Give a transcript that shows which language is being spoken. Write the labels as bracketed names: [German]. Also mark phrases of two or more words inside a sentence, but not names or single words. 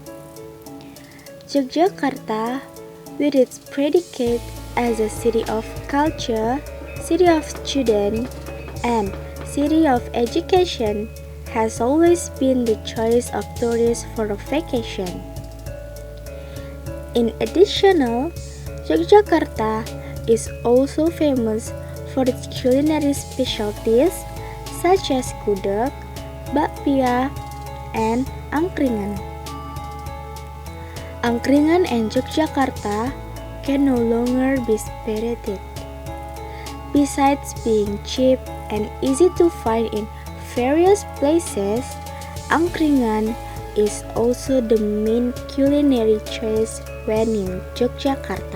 [English] Yogyakarta, with its predicate as a city of culture, city of students, and city of education, has always been the choice of tourists for a vacation. In addition, Yogyakarta is also famous for its culinary specialties such as gudeg, bakpia, and angkringan. Angkringan and Yogyakarta can no longer be separated. Besides being cheap and easy to find in various places, angkringan is also the main culinary choice when in Yogyakarta.